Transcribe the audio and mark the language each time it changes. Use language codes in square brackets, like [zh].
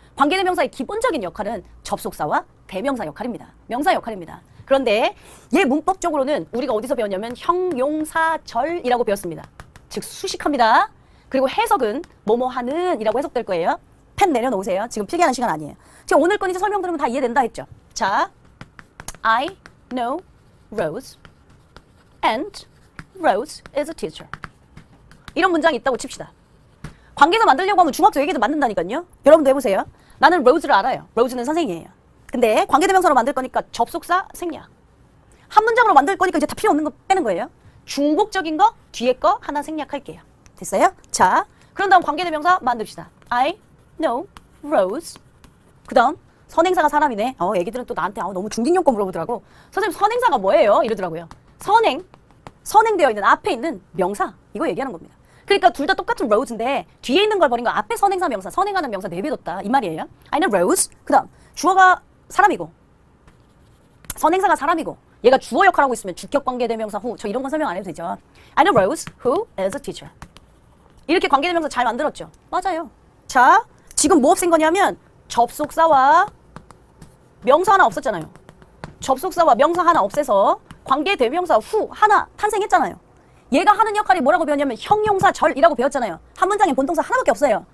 [ko] 관계대명사의 기본적인 역할은 접속사와 대명사 역할입니다. 명사 역할입니다. 그런데 얘 문법적으로는 우리가 어디서 배웠냐면 형용사절이라고 배웠습니다. 즉 수식합니다. 그리고 해석은 뭐뭐하는 이라고 해석될 거예요. 펜 내려놓으세요. 지금 필기하는 시간 아니에요. 제가 오늘 건 이제 설명 들으면 다 이해된다 했죠. [en] 자, I know Rose and Rose is a teacher. [ko] 이런 문장이 있다고 칩시다. 관계사 만들려고 하면 중학교 얘기도 만든다니까요. 여러분도 해보세요. 나는 Rose를 알아요. Rose는 선생이에요. 근데 관계대명사로 만들 거니까 접속사 생략. 한 문장으로 만들 거니까 이제 다 필요 없는 거 빼는 거예요. 중복적인 거 뒤에 거 하나 생략할게요. 됐어요? 자, 그런 다음 관계대명사 만듭시다. [en] I know Rose. [ko] 그 다음 선행사가 사람이네. 애기들은 또 나한테 너무 중딩용법 물어보더라고. 선생님 선행사가 뭐예요? 이러더라고요. 선행되어 있는 앞에 있는 명사 이거 얘기하는 겁니다. 그러니까 둘 다 똑같은 rose인데 뒤에 있는 걸 버린 거 앞에 선행사 명사 선행하는 명사 내비뒀다 이 말이에요. [en] I know Rose. [ko] 그 다음 주어가 사람이고 선행사가 사람이고 얘가 주어 역할하고 있으면 주격 관계대명사 후 저 이런 건 설명 안 해도 되죠. [en] I know Rose who is a teacher. [ko] 이렇게 관계대명사 잘 만들었죠. 맞아요. 자 지금 뭐 없앤 거냐면 접속사와 명사 하나 없었잖아요. 접속사와 명사 하나 없애서 관계대명사 후 하나 탄생했잖아요. 얘가 하는 역할이 뭐라고 배웠냐면 형용사절이라고 배웠잖아요. 한 문장에 본동사 하나밖에 없어요.